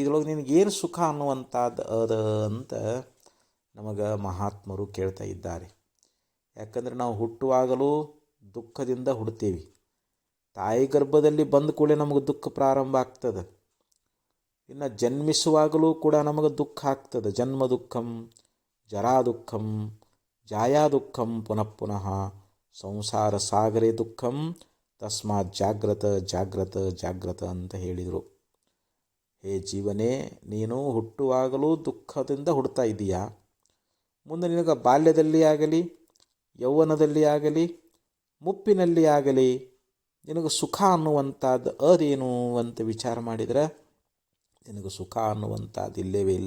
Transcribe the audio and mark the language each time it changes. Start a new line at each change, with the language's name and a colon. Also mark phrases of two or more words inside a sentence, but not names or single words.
Kannada: ಇದ್ರೊಳಗೆ ನಿನಗೇನು ಸುಖ ಅನ್ನುವಂಥದ್ದು ಅಂತ ನಮಗೆ ಮಹಾತ್ಮರು ಕೇಳ್ತಾ ಇದ್ದಾರೆ. ಯಾಕಂದರೆ ನಾವು ಹುಟ್ಟುವಾಗಲೂ ದುಃಖದಿಂದ ಹುಡ್ತೀವಿ. ತಾಯಿ ಗರ್ಭದಲ್ಲಿ ಬಂದ ಕೂಡಲೇ ನಮಗೆ ದುಃಖ ಪ್ರಾರಂಭ ಆಗ್ತದೆ. ಇನ್ನು ಜನ್ಮಿಸುವಾಗಲೂ ಕೂಡ ನಮಗೆ ದುಃಖ ಆಗ್ತದೆ.
Sanskrit: ಜನ್ಮ ದುಃಖಂ, ಜರಾ ದುಃಖಂ, ಜಾಯಾ ದುಃಖಂ ಪುನಃ ಪುನಃ ಸಂಸಾರ ಸಾಗರೇ ದುಃಖಂ ತಸ್ಮಾತ್ ಜಾಗ್ರತ ಜಾಗ್ರತ ಜಾಗ್ರತ
Kannada: ಅಂತ ಹೇಳಿದರು. ಹೇ ಜೀವನೇ, ನೀನು ಹುಟ್ಟುವಾಗಲೂ ದುಃಖದಿಂದ ಹುಡ್ತಾ ಇದ್ದೀಯಾ. ಮುಂದೆ ನಿನಗೆ ಬಾಲ್ಯದಲ್ಲಿ ಆಗಲಿ, ಯೌವನದಲ್ಲಿ ಆಗಲಿ, ಮುಪ್ಪಿನಲ್ಲಿ ಆಗಲಿ ನಿನಗೆ ಸುಖ ಅನ್ನುವಂಥದ್ದು ಅದೇನು ಅಂತ ವಿಚಾರ ಮಾಡಿದರೆ ನಿನಗೆ ಸುಖ ಅನ್ನುವಂಥದ್ದು ಇಲ್ಲವೇ ಇಲ್ಲ.